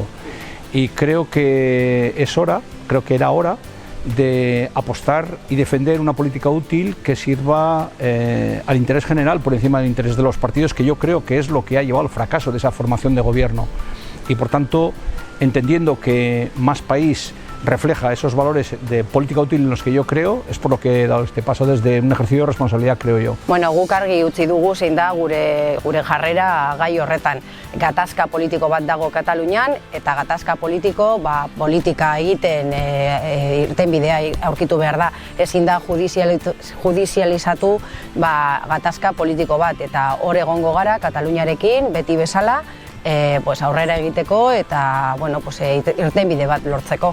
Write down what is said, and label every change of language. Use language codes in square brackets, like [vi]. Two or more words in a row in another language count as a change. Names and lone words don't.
[es] Y creo que era hora de apostar y defender una política útil que sirva al interés general por encima del interés de los partidos, que yo creo que es lo que ha llevado al fracaso de esa formación de gobierno. Y por tanto, entendiendo que Más País refleja esos valores de política útil en los que yo creo, es por lo que he dado este paso desde un ejercicio de responsabilidad, creo yo. [eu] Bueno, guk argi utzi dugu zein da gure jarrera gai horretan. Gatazka politiko bat dago Katalunian, eta gatazka politiko politika egiten irtenbidea aurkitu behar da. Ezin da judizializatu gatazka politiko bat, eta hor egongo gara Kataluniarekin beti bezala, aurrera egiteko eta irtenbide bat lortzeko.